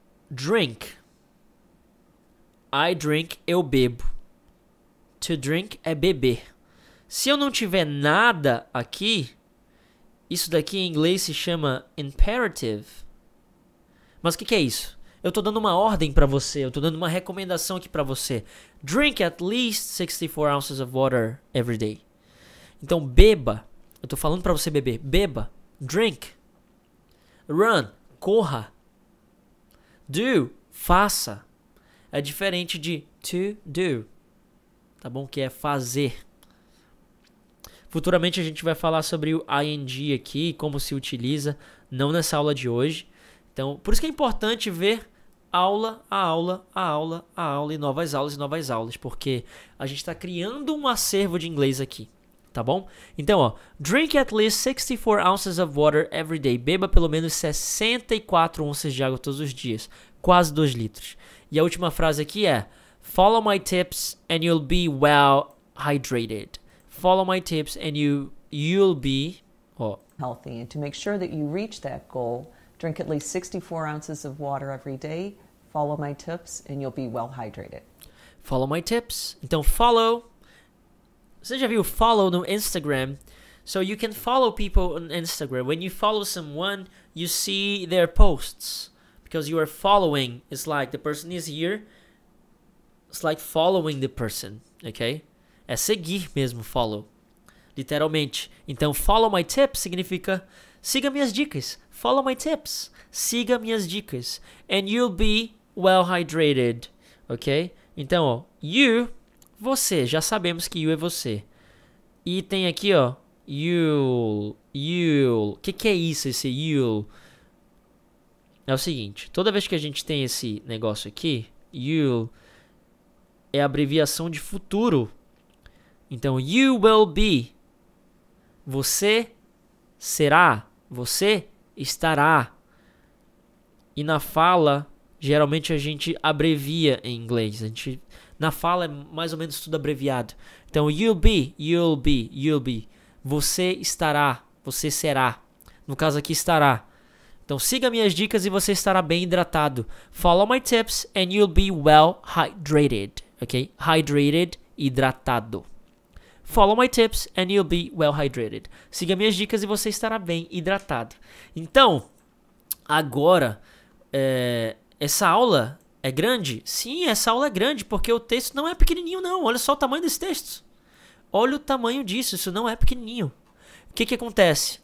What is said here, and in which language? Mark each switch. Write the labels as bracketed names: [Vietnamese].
[English] Drink. I drink, [Portuguese] eu bebo. To drink é beber. Se eu não tiver nada aqui, isso daqui em inglês se chama imperative. Mas o que é isso? Eu estou dando uma ordem para você, eu estou dando uma recomendação aqui para você. [English] Drink at least 64 ounces of water every day. [Portuguese] Então beba. Eu estou falando para você beber. Beba. Drink. Run. Corra. Do. Faça. É diferente de to do. Tá bom? Que é fazer. Futuramente a gente vai falar sobre o ing aqui, como se utiliza, não nessa aula de hoje. Então, por isso que é importante ver aula a aula, a aula, a aula e novas aulas, porque a gente está criando um acervo de inglês aqui, tá bom? Então, ó, [English] drink at least 64 ounces of water every day. [Portuguese] Beba pelo menos 64 onças de água todos os dias, quase 2 litros. E a última frase aqui é: [English] follow my tips and you'll be well hydrated. Follow my tips and you'll be healthy. And to make sure that you reach that goal, drink at least 64 ounces of water every day. Follow my tips and you'll be well hydrated. Follow my tips. Então, follow. Você já viu follow no Instagram? So you can follow people on Instagram. When you follow someone, you see their posts. Because you are following. It's like the person is here. It's like following the person. [Portuguese] Okay? É seguir mesmo, follow. Literalmente. Então, [English] follow my tips [Portuguese] significa siga minhas dicas. [English] Follow my tips. [Portuguese] Siga minhas dicas. [English] And you'll be well hydrated. [Portuguese] Ok? Então, ó, you, você. Já sabemos que you é você. E tem aqui, ó, you'll. O que é isso, esse you'll? É o seguinte. Toda vez que a gente tem esse negócio aqui, you'll é a abreviação de futuro. Então, [English] you will be. [Portuguese] Você será. Você estará. E na fala, Geralmente a gente abrevia em inglês. Na fala é mais ou menos tudo abreviado. Então, [English] you'll be, you'll be, you'll be. [Portuguese] Você estará, você será. No caso aqui, estará. Então, siga minhas dicas e você estará bem hidratado. [English] Follow my tips and you'll be well hydrated. Ok? Hydrated, hidratado. Follow my tips and you'll be well hydrated. [Portuguese] Siga minhas dicas e você estará bem hidratado. Então, agora, essa aula é grande? Sim, essa aula é grande, porque o texto não é pequenininho não. Olha só o tamanho desse texto. Olha o tamanho disso, isso não é pequenininho. O que acontece?